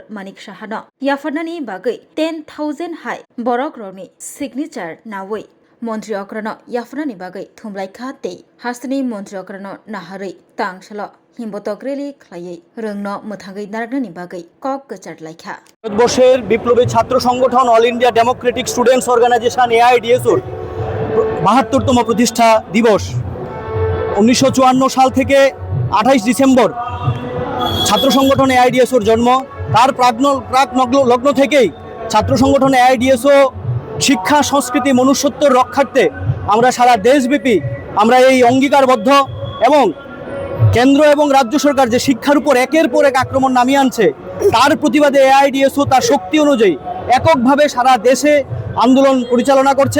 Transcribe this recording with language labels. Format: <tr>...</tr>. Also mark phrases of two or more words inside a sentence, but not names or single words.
<trp>Manik Shahana Yafanani Bagai 10,000 High Borok Roni Signature Nawai Montri Okrano Yafanani Bagai Thumlai Kate Hasani Montri Okrano Nahari Tangshalo Himbotogreli Klaye Rungno Mutangai Naranani Bagai Kok Gachar Laika</trp> <bn>ভারতবর্ষের বিপ্লবী ছাত্র সংগঠন অল ইন্ডিয়া ডেমোক্রেটিক স্টুডেন্টস অর্গানাইজেশন AIDSOর ৭২তম প্রতিষ্ঠা দিবস ১৯৫৪ সাল থেকে ২৮ ডিসেম্বর ছাত্র সংগঠন AIDSOর জন্ম। তার প্রাক লগ্ন থেকেই ছাত্র সংগঠন AIDSO শিক্ষা সংস্কৃতি মনুষ্যত্বের রক্ষার্থে আমরা সারা দেশব্যাপী আমরা এই অঙ্গীকারবদ্ধ এবং কেন্দ্র এবং রাজ্য সরকার যে শিক্ষার উপর একের পর এক আক্রমণ নামিয়ে আনছে তার প্রতিবাদে AIDSO তার শক্তি অনুযায়ী এককভাবে সারা দেশে আন্দোলন পরিচালনা করছে।</bn>